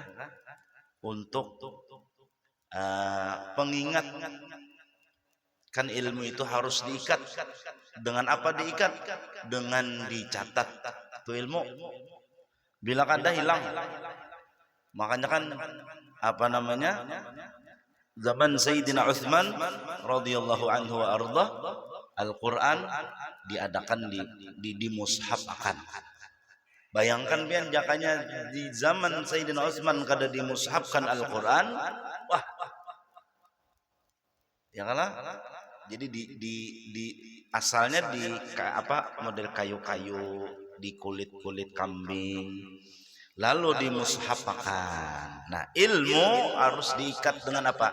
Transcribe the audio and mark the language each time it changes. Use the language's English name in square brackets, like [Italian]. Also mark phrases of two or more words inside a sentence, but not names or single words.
[Indonesian] Untuk pengingat, kan ilmu itu harus diikat. Dengan apa diikat? Dengan dicatat. [Banjar] Itu ilmu. Bila kada hilang. [Indonesian] Makanya kan apa namanya? Zaman Sayyidina Utsman [Arabic] radhiyallahu anhu wa arda, [Indonesian] Al-Quran diadakan di mushaf akan. [Banjar] Bayangkan pian jakanya di zaman Sayyidina Utsman kada dimushafkan Al-Quran, wah, ya kalah. Jadi di asalnya di apa model kayu-kayu, di kulit-kulit kambing, lalu dimushafakan. [Indonesian] Nah, ilmu harus diikat dengan apa?